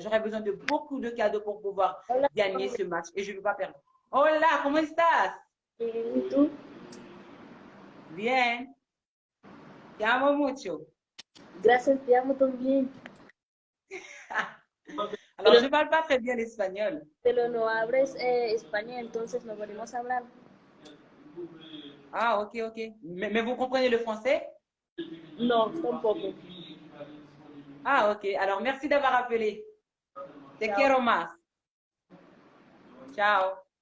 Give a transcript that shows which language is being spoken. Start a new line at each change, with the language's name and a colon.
French: J'aurai besoin de beaucoup de cadeaux pour pouvoir gagner ce match et je ne veux pas perdre.
Spanish: Hola, ¿cómo estás? ¿Y tú? Bien. Te amo mucho. Gracias, te amo también.
French: Alors, je ne parle pas très bien l'espagnol.
Spanish: Pero no hablas español, entonces no podemos hablar. Ah, ok, ok.
French: Mais vous comprenez le français?
Spanish: No, tampoco. Ah, ok.
French: Alors, merci d'avoir appelé.
Spanish: Te quiero más.
French: Ciao.